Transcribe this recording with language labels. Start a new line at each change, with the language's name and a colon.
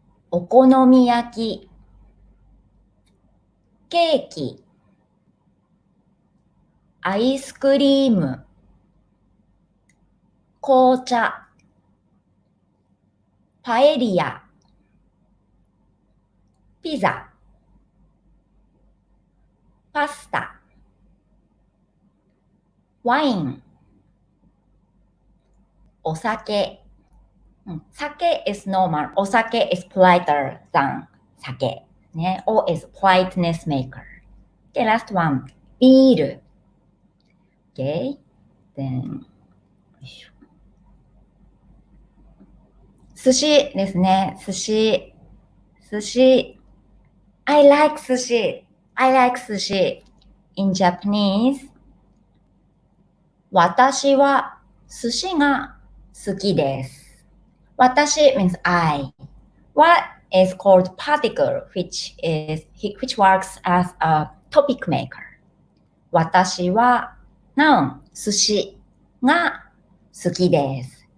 Japanese: お好み焼き、ケーキ、アイスクリーム、紅茶、パエリア、ピザ、パスタ、ワイン、お酒。
English: 酒 is normal. お酒 is politer than 酒。ね。O is politeness maker. Okay, last one. ビール。Okay.
Japanese: Then, 寿司ですね。寿司。寿司。
English: I like 寿司。I like 寿司。 In Japanese,
Japanese: 私は寿司が好きです。
English: 私 means I. What is called particle, which works as a topic maker.
Japanese: 私は noun 寿司が好きです。